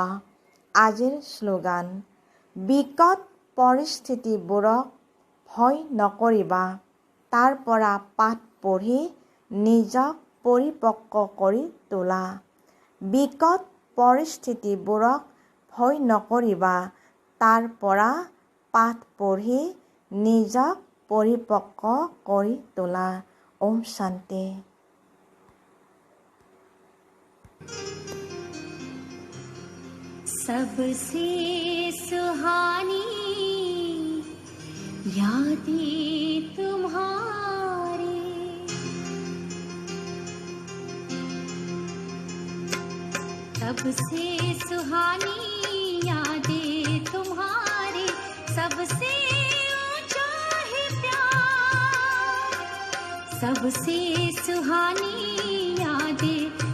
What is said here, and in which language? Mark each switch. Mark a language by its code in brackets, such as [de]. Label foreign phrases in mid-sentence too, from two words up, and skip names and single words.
[as] আজিৰ শ্লোগান: বিকট পৰিস্থিতিবোৰক ভয় নকৰিবা, তাৰ পৰা পাঠ পঢ়ি নিজক পৰিপক্ক কৰি তোলা। বিকট পৰিস্থিতিবোৰক ভয় নকৰিবা, তাৰ পৰা পাঠ পঢ়ি নিজক পৰিপক্ক কৰি তোলা। ওম শান্তি। [hi] सबसे सुहानी यादें तुम्हारी, सबसे सुहानी यादें तुम्हारी, सबसे ऊंचा है प्यार, सबसे सुहानी यादें